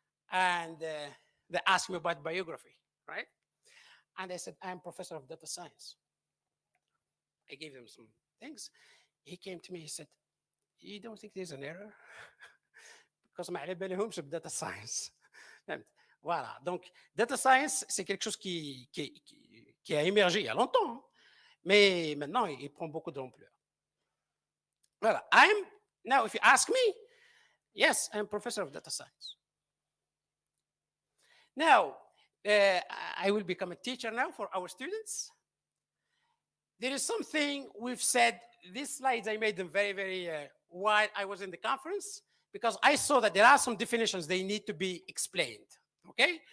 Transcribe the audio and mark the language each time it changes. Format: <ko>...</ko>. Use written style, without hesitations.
<en>And they asked me about biography, right? And I said, I'm professor of data science. I gave them some things. He came to me, he said, you don't think there's an error? Because</en> <ar>ما على بالهمش</ar> <en>data science.</en> <fr>Voilà. Donc, data science, c'est quelque chose qui a émergé il y a longtemps, mais maintenant, il prend beaucoup d'ampleur. Voilà.</fr> <en>Now, if you ask me, yes, I'm professor of data science. Now, I will become a teacher now for our students. There is something we've said, these slides, I made them very, very while I was in the conference, because I saw that there are some definitions they need to be explained, okay?</en>